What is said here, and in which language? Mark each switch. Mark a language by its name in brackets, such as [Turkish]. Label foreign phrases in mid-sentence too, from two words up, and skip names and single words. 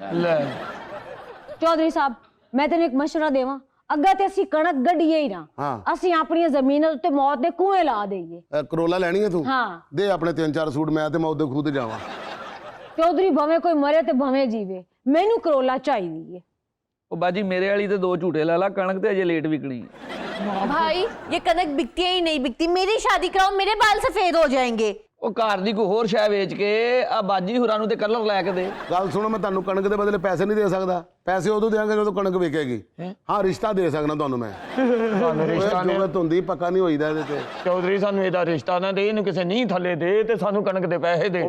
[Punjabi] ਚੌਧਰੀ ਸਾਹਿਬ ਮੈਂ ਤੈਨੂੰ ਇੱਕ ਮਸ਼ਵਰਾ ਦੇਵਾਂ, ਅੱਗਾ ਤੇ ਅਸੀਂ ਕਣਕ ਗੱਡੀਏ ਹੀ ਨਾ, ਅਸੀਂ ਆਪਣੀਆਂ ਜ਼ਮੀਨਾਂ ਉੱਤੇ ਮੌਤ ਦੇ ਕੂਏ ਲਾ ਦੇਈਏ। ਕਰੋਲਾ ਲੈਣੀ ਹੈ ਤੂੰ? ਹਾਂ ਦੇ ਆਪਣੇ 3-4 ਸੂਟ, ਮੈਂ ਤੇ ਮੌਤ ਦੇ ਖੂਹ ਤੇ ਜਾਵਾਂ। ਚੌਧਰੀ ਭਵੇਂ ਕੋਈ ਮਰੇ ਤੇ ਭਵੇਂ ਜੀਵੇ, ਮੈਨੂੰ ਕਰੋਲਾ ਚਾਹੀਦੀ ਹੈ। ਓ ਬਾਜੀ ਮੇਰੇ ਵਾਲੀ ਤੋ 2 ਝੂਟੇ ਲਾ ਲਾ, ਕਣਕ ਤੇ ਅਜੇ ਲੇਟ ਵਿਕਣੀ ਹੈ। [Hindi] भाई ये कनक बिकती है ही नहीं बिकती, मेरी शादी कराओ, मेरे बाल सफेद हो जाएंगे। [Punjabi] ਉਹ ਘਰ ਦੀ ਕੋਈ ਹੋਰ ਸ਼ੈ ਵੇਚ ਕੇ ਆ ਬਾਜੀ ਹੁਰਾਂ ਨੂੰ ਤੇ ਕਲਰ ਲੈ ਕੇ ਦੇ। ਗੱਲ ਸੁਣੋ, ਮੈਂ ਤੁਹਾਨੂੰ ਕਣਕ ਦੇ ਬਦਲੇ ਪੈਸੇ ਨਹੀਂ ਦੇ ਸਕਦਾ। ਪੈਸੇ ਉਦੋਂ ਦੇਵਾਂਗੇ ਜਦੋਂ ਕਣਕ ਵਿਕੇਗੀ। ਹਾਂ, ਰਿਸ਼ਤਾ ਦੇ ਸਕਦਾ ਤੁਹਾਨੂੰ ਮੈਂ। ਸਾਨੂੰ ਰਿਸ਼ਤਾ ਨੇ ਜੁਗਤ ਹੁੰਦੀ, ਪੱਕਾ ਨਹੀਂ ਹੋਈਦਾ ਇਹਦੇ ਤੇ। ਚੌਧਰੀ ਸਾਨੂੰ ਇਹਦਾ ਰਿਸ਼ਤਾ ਨਾ ਦੇ, ਇਹਨੂੰ ਕਿਸੇ ਨੀਂਹ ਥੱਲੇ ਦੇ ਤੇ ਸਾਨੂੰ ਕਣਕ ਦੇ ਪੈਸੇ ਦੇ।